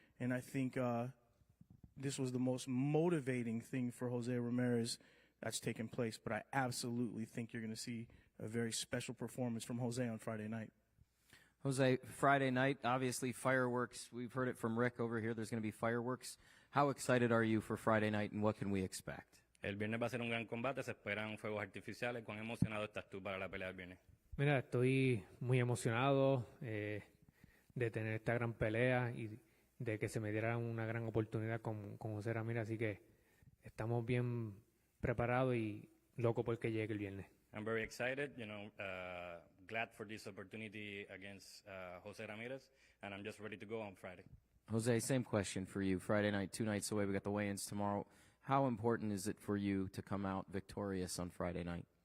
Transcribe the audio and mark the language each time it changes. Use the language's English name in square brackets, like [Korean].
[English] And I think this was the most motivating thing for Jose Ramirez that's taken place. But I absolutely think you're going to see a very special performance from Jose on Friday night. Jose, Friday night, obviously fireworks. We've heard it from Rick over here. There's going to be fireworks. How excited are you for Friday night, and what can we expect? [Spanish] El viernes va a ser un gran combate. Se esperan fuegos artificiales. ¿Cuán emocionado estás tú para la pelea del viernes? Mira, estoy muy emocionado de tener esta gran pelea y de que se me diera una gran oportunidad con Jose Ramirez. Así que estamos bien preparados y locos por que llegue el viernes. [English] I'm very excited, you know, glad for this opportunity against Jose Ramirez, and I'm just ready to go on Friday. Jose, same question for you. Friday night, 2 nights away. We got the weigh-ins tomorrow. How important is it for you to come out victorious on Friday night?